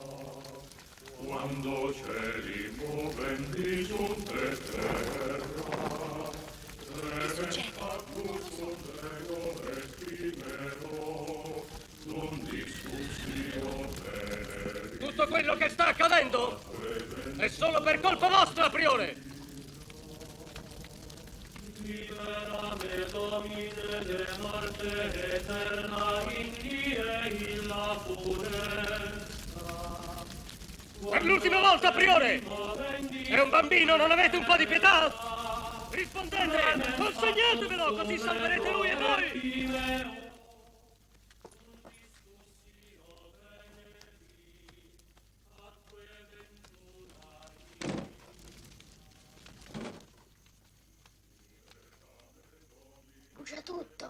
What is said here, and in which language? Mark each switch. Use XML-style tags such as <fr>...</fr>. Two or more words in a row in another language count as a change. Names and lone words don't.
<la>Quando cieli movendi sunt et terra, tremens factus omego et timeo, dum discussio veneri.</la> <it>Tutto quello che sta accadendo è solo per colpa vostra, priore!</it> <la>Liberame Domine de morte eterna, in die illa funesta.</la> <it>Per l'ultima volta, priore! È un bambino, non avete un po' di pietà? Rispondete! Consegnatevelo, così salverete lui e voi! Brucia tutto.</it>